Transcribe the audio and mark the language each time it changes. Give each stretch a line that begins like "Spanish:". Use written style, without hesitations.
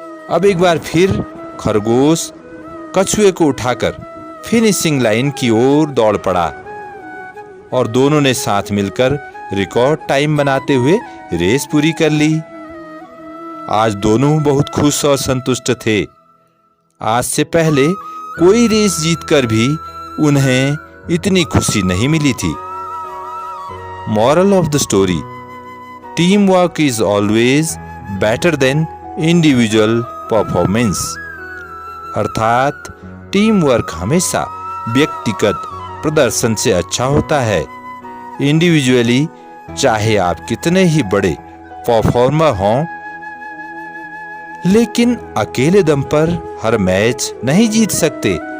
Hindi: अब एक बार फिर खरगोश कछुए को उठाकर फिनिशिंग लाइन की ओर दौड़ पड़ा और दोनों ने साथ मिलकर रिकॉर्ड टाइम बनाते हुए रेस पूरी कर ली। आज दोनों बहुत खुश और संतुष्ट थे। आज से पहले कोई रेस जीतकर भी उन्हें इतनी खुशी नहीं मिली थी।
English: Moral of the story: Teamwork is always better than individual performance।
Hindi: अर्थात टीम वर्क हमेशा व्यक्तिगत प्रदर्शन से अच्छा होता है। इंडिविजुअली चाहे आप कितने ही बड़े परफॉर्मर हों, लेकिन अकेले दम पर हर मैच नहीं जीत सकते।